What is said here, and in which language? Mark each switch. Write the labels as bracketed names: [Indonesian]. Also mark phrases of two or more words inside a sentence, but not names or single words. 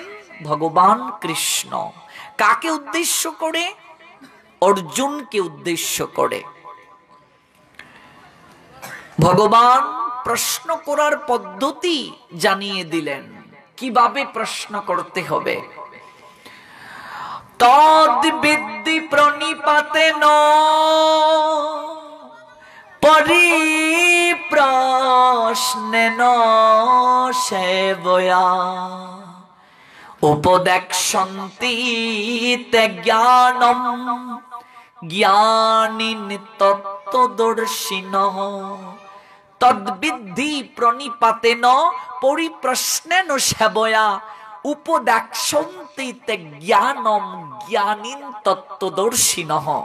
[Bangla] ভগবান কৃষ্ণ। কাকে উদ্দেশ্য করে? অর্জুনকে উদ্দেশ্য করে। ভগবান প্রশ্ন করার পদ্ধতি জানিয়ে দিলেন, কিভাবে প্রশ্ন করতে হবে। [Sanskrit] তদ বিদ্ধি প্রণিপাতেন পরিপ্রশ্নেন সেবয়া উপদেক্ষন্তি তে জ্ঞানম জ্ঞানীন তত্ত্বদর্শিনঃ। তদ্বিদ্ধি প্রণিপাতেন পরিপ্রশ্নেন সেবয়া উপদেক্ষন্তি তে জ্ঞানম জ্ঞানীন তত্ত্বদর্শিনঃ।